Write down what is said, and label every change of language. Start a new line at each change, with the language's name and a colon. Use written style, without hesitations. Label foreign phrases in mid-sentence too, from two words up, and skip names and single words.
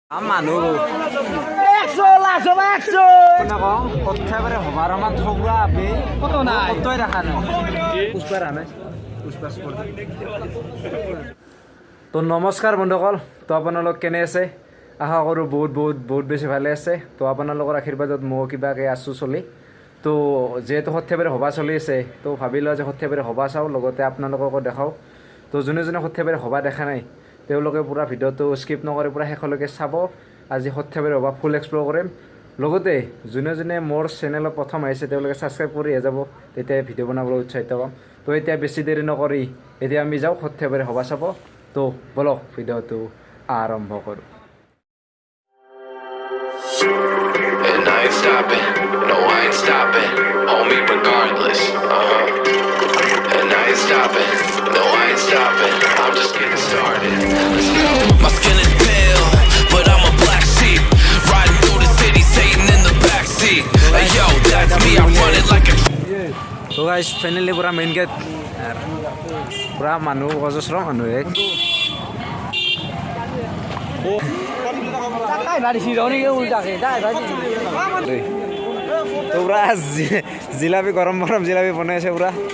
Assamese: Mantu. Xova, Xova. Kena kong, kota beri hobar amat thogura api. Koto nai. Koto rakha nai. Pushpa rana. Pushpa sport. তো নমস্কাৰ বন্ধুসকল তো আপোনালোক কেনে আছে আশা কৰোঁ বহুত বেছি ভালে আছে তো আপোনালোকৰ আশীৰ্বাদত মই কিবাকে আছোঁ চলি তো যেহেতু সৰ্থেবাৰী সভা চলি আছে তো ভাবিলোঁ যে সৰ্থেবাৰী সভা চাওঁ লগতে আপোনালোককো দেখাওঁ তো যোনে সৰ্থেবাৰী সভা দেখা নাই তেওঁলোকে পুৰা ভিডিঅ'টো স্কিপ নকৰি পুৰা শেষলৈকে চাব আজি সৰ্থেবাৰী সভা
English: full explore
Assamese: কৰিম লগতে যোনে মোৰ চেনেলত প্ৰথম আহিছে তেওঁলোকে ছাবস্ক্ৰাইব কৰি যাব তেতিয়া ভিডিঅ' বনাবলৈ উৎসাহিত পাম তো এতিয়া বেছি দেৰি নকৰি এতিয়া আমি যাওঁ সৰ্থেবাৰী সভা চাব তো বলক ভিডিঅ'টো আৰম্ভ কৰোঁ
English: And I ain't stopping, no I ain't stopping, homie regardless, And I ain't stopping, no I ain't stopping, I'm just getting started, let's go. My skin is pale, but I'm a black sheep, riding through the city, Satan in the backseat, hey yo, that's me, I run it like a...
Assamese: তো
English: guys finally
Assamese: পুৰা
English: main gate
Assamese: পুৰা মানুহ অজস্ৰ মানুহ তো পুৰা জিলাপি গৰম জিলাপি বনাইছে পুৰা